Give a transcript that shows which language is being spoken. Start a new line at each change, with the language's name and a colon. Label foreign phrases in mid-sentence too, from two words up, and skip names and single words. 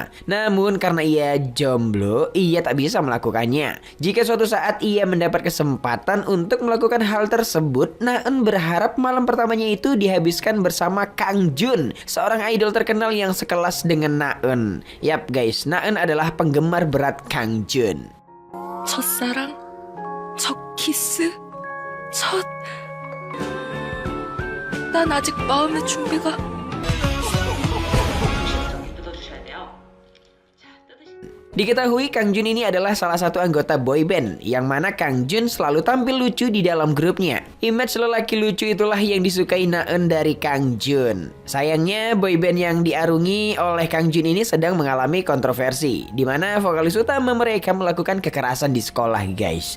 Indonesian: Namun karena ia jomblo, ia tak bisa melakukannya. Jika suatu saat ia mendapat kesempatan untuk melakukan hal tersebut, Naeun berharap malam pertamanya itu dihabiskan bersama Kang Jun, seorang idol terkenal yang sekelas dengan Naeun. Yap guys, Naeun adalah penggemar berat Kang Jun.
Korean: 첫사랑, 첫 키스, 첫... 난 아직 마음의 준비가...
Indonesian: Diketahui Kang Jun ini adalah salah satu anggota boyband, yang mana Kang Jun selalu tampil lucu di dalam grupnya. Image lelaki lucu itulah yang disukai Naeun dari Kang Jun. Sayangnya boyband yang diarungi oleh Kang Jun ini sedang mengalami kontroversi, di mana vokalis utama mereka melakukan kekerasan di sekolah, guys.